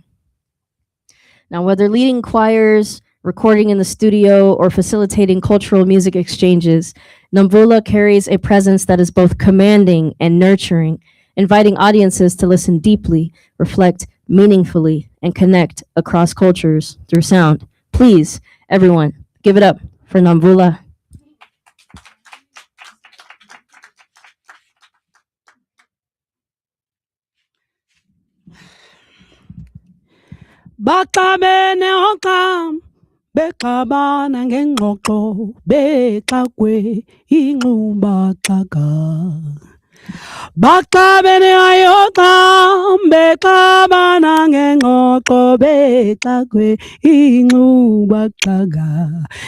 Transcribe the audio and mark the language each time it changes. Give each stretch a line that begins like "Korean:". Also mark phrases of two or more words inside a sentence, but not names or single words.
English: Now, whether leading choirs, recording in the studio, or facilitating cultural music exchanges, Namvula carries a presence that is both commanding and nurturing, inviting audiences to listen deeply, reflect meaningfully, and connect across cultures through sound. Please, everyone, give it up for Namvula.
Xhosa: Baxabene okam bexabana ngengxoxo bexakwe inxuba xaka Baxabene ayokam bexabana ngengxoxo bexakwe inxuba xaka